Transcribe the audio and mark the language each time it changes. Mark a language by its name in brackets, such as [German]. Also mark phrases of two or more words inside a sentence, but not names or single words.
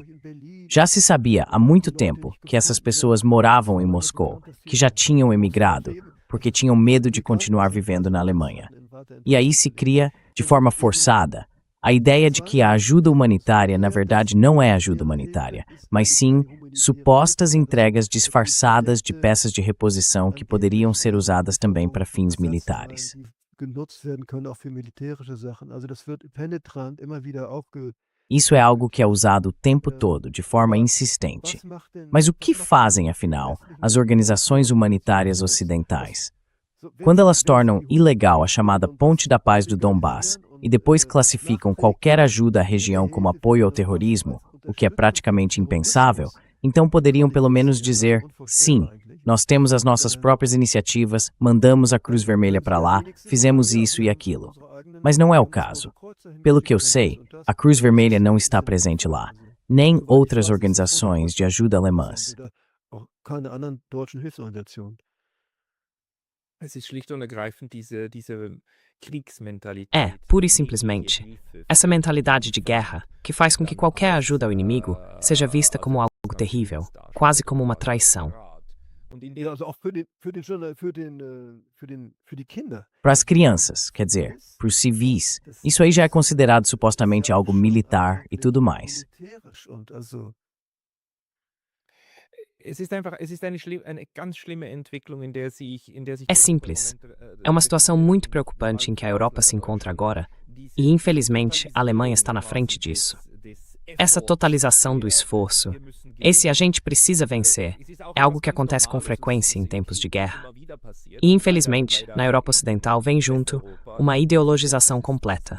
[Portuguese] Já se sabia há muito tempo que essas pessoas moravam em Moscou, que já tinham emigrado, porque tinham medo de continuar vivendo na Alemanha. E aí se cria, de forma forçada, A ideia de que a ajuda humanitária, na verdade, não é ajuda humanitária, mas sim supostas entregas disfarçadas de peças de reposição que poderiam ser usadas também para fins militares. [German] Genutzt werden können auch für militärische Sachen. Also das wird penetrant immer wieder [Portuguese] Isso é algo que é usado o tempo todo, de forma insistente. Mas o que fazem, afinal, as organizações humanitárias ocidentais? Quando elas tornam ilegal a chamada Ponte da Paz do Donbass e depois classificam qualquer ajuda à região como apoio ao terrorismo, o que é praticamente impensável, então poderiam pelo menos dizer, sim, nós temos as nossas próprias iniciativas, mandamos a Cruz Vermelha para lá, fizemos isso e aquilo. Mas não é o caso. Pelo que eu sei, a Cruz Vermelha não está presente lá, nem outras organizações de ajuda alemãs. [German] keine anderen deutschen Hilfsorganisationen. Es ist schlicht und ergreifend diese Kriegsmentalität. [Portuguese] É, pura e simplesmente, essa mentalidade de guerra que faz com que qualquer ajuda ao inimigo seja vista como algo terrível, quase como uma traição. [German] Ja, also auch für die Kinder. [Portuguese] Para as crianças, quer dizer, para os civis, isso aí já é considerado supostamente algo militar e tudo mais. [German] Militärisch und also Es ist eine ganz schlimme Entwicklung, in der sich [Portuguese] É simples. É uma situação muito preocupante em que a Europa se encontra agora, e infelizmente a Alemanha está na frente disso. Essa totalização do esforço, esse a gente precisa vencer, é algo que acontece com frequência em tempos de guerra. E infelizmente, na Europa Ocidental vem junto uma ideologização completa.